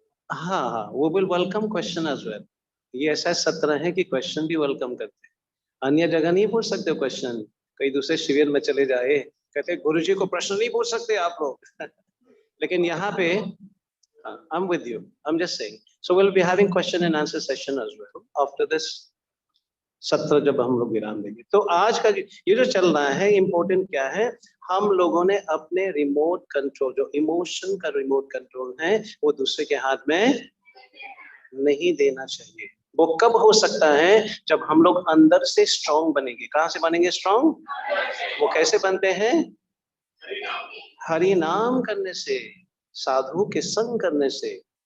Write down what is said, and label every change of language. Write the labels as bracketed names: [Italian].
[Hindi] हाँ हाँ, वो [English] Will welcome question as well. [Hindi] ये ऐसा सत्र है कि क्वेश्चन भी वेलकम करते हैं। अन्य जगह नहीं पूछ सकते क्वेश्चन। कई दूसरे शिविर में चले जाए, कहते गुरु जी को प्रश्न नहीं पूछ सकते आप लोग। लेकिन यहाँ पे [English] I'm with you. I'm just saying. So we'll be having question and answer session as well after this सत्र, [Hindi] जब हम लोग विराम देंगे। तो आज का ये जो चल रहा है इम्पोर्टेंट क्या है, हम लोगों ने अपने रिमोट कंट्रोल, जो इमोशन का रिमोट कंट्रोल है, वो दूसरे के हाथ में नहीं देना चाहिए। वो कब हो सकता है? जब हम लोग अंदर से स्ट्रांग बनेंगे। कहां से बनेंगे स्ट्रांग? वो कैसे बनते हैं? हरि नाम करने से, साधु के संग करने से।